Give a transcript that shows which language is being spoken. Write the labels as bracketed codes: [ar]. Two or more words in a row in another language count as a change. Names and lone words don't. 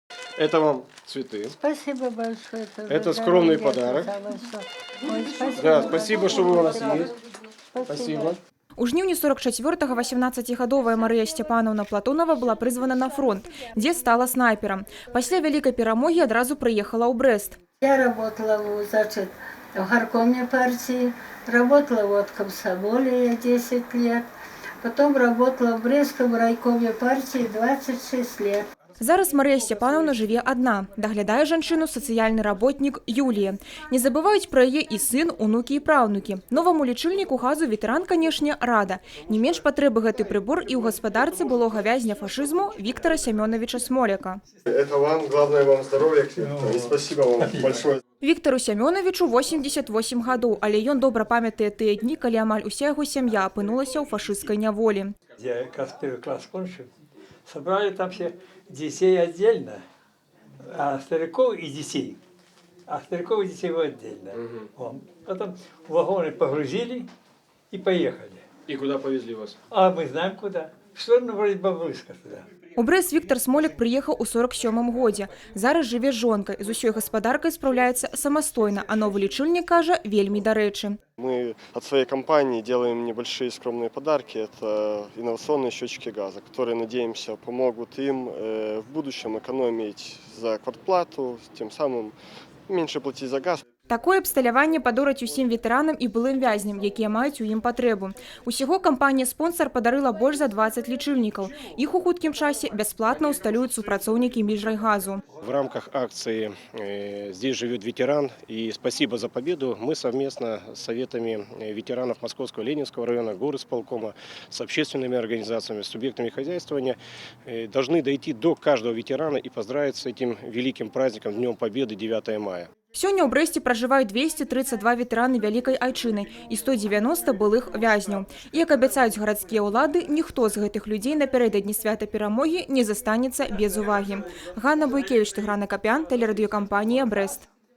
[ru] Это вам цветы. Спасибо большое. Это скромный подарок. Ой, спасибо. Да, спасибо, что вы у нас есть. Спасибо. [be] У жніўні 44-го 18-гадовая Марыя Сцяпанаўна Платонова была прызвана на фронт, дзе стала снайперам. Пасля вялікай перамогі адразу прыехала ў Брэст. [ru] Я работала в горкоме партии, работала в комсомоле 10 лет, потом работала в Брестском райкоме партии 26 лет. [be] Зараз Марыя Сцяпанаўна жыве адна. Даглядае жанчыну сацыяльны работнік Юлія. Не забываюць пра яе і сын, унукі і праўнукі. Новаму лічыльніку газу ветэран, канешне, рада. Не менш патрэбы гэты прыбор і ў гаспадарцы былога вязня фашызму Віктара Сямёнавіча Смоляка. [ru] Это вам, главное вам здоровья. И спасибо вам большое. [be] Віктару Сямёнавічу 88 гадоў, але ён добра памятае тыя дні, калі амаль уся яго сям'я апынулася ў фашысцкай няволі. [ru] Я первый класс кончил, собрали там все детей отдельно, а стариков и детей. А стариков и детей отдельно. Потом в вагоны погрузили и поехали. И куда повезли вас? А мы знаем куда. В сторону вроде Бабруйска туда. [be] У Брэст Віктар Смоляк прыехаў у 47-м годзе. Зараз жыве з жонкай, з усёй гаспадаркай спраўляецца самастойна, а новы лічыльнік, кажа, вельмі дарэчы. [ru] Мы от своей компании делаем небольшие скромные подарки. Это инновационные счетчики газа, которые, надеемся, помогут им в будущем экономить за квартплату, тем самым меньше платить за газ. [be] Такое абсталяванне падораць усім ветэранам і былым вязням, якія маюць у ім патрэбу. Усяго кампанія-спонсар падарыла больш за 20 лічыльнікаў. Іх у хуткім часе бясплатна ўсталююць супрацоўнікі міжрайгазу. [ru] В рамках акции «Здесь живет ветеран» и «Спасибо за победу» мы совместно с советами ветеранов Московского Ленинского района, горисполкома, с общественными организациями, с субъектами хозяйствования должны дойти до каждого ветерана и поздравить с этим великим праздником Днем Победы 9 мая. [be] Сёння ў Брэсце пражываюць 232 ветэраны Вялікай Айчыны і 190 былых вязняў. І, як абяцаюць гарадскія ўлады, ніхто з гэтых людзей напярэдадні свята перамогі не застанецца без увагі. Ганна Буйкевіч, Тыгран Акапян, тэлерадыёкампанія «Брэст».